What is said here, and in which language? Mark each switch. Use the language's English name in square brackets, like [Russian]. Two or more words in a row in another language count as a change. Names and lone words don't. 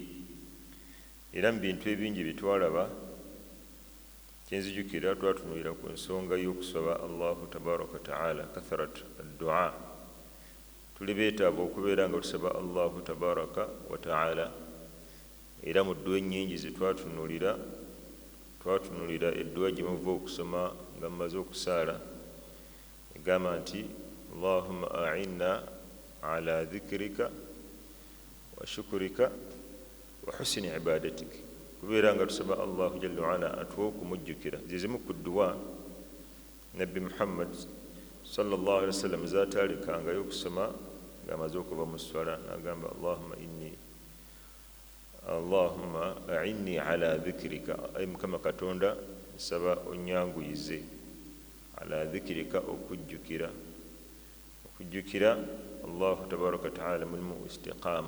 [Ganda] Era mu bintu ebingi bitwalaba, kyenzijukira twatunulira ku nsonga y'okusaba [Arabic] الله تبارك وتعالى, كثرة الدعاء. [Ganda] Tuli beetaaga okubeera nga tusaba [Arabic] الله تبارك وتعالى. [Ganda] Era mu dduwa ennyingi ze twatunulira edduwa gye muva okusoma nga mumaze okusaala, egamba nti [Arabic] اللهم أعنا على ذكرك وشكرك وحسن عبادتك, [Ganda] kubeera nga tusaba [Arabic] الله جل وعلا [Ganda] atuwe okumujjukira. Zizimu ku dduwa Nabbi Muhammad [Arabic] صلى الله عليه وسلم [Ganda] zaatalekangayo okusoma ng'amaze okuva mu swala, n'agamba [Arabic] اللهم أعني على ذكرك, [Ganda] ayi Mukama Katonda nsaba onyanguyize, [Arabic] على ذكرك, [Ganda] okujjukira [Arabic] الله تبارك تعالى [Ganda] mulimu istiqama.